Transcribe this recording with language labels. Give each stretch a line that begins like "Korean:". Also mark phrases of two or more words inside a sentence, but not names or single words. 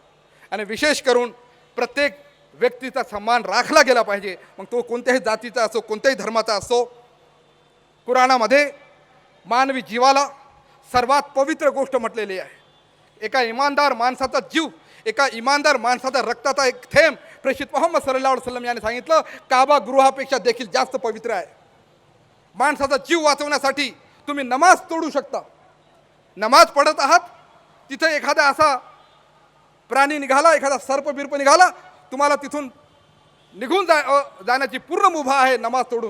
Marathi: आणि विशेष करून प्रत्येक व्यक्तीचा सन्मान राखला गेला पाहिजे, मग तो कोणत्याही जातीचा असो, कोणत्याही धर्माचा असो. कुराणामध्ये मानवी जीवाला सर्वात पवित्र गोष्ट म्हटलेली आहे. एका इमानदार माणसाचा जीव, एका इमानदार माणसाचा रक्ताचा एक थेंब प्रेषित मोहम्मद
Arabic: صلى الله عليه وسلم
Marathi: यांनी सांगितलं काबा गृहापेक्षा देखील जास्त पवित्र आहे. माणसाचा जीव वाचवण्यासाठी तुम्ही नमाज तोडू शकता. नमाज पढत आहात, तिथे एखादा असा प्राणी निघाला, एखादा सर्प बिर्प निघाला, तुम्हाला तिथून निघून जाण्याची पूर्ण मुभा आहे नमाज तोडून.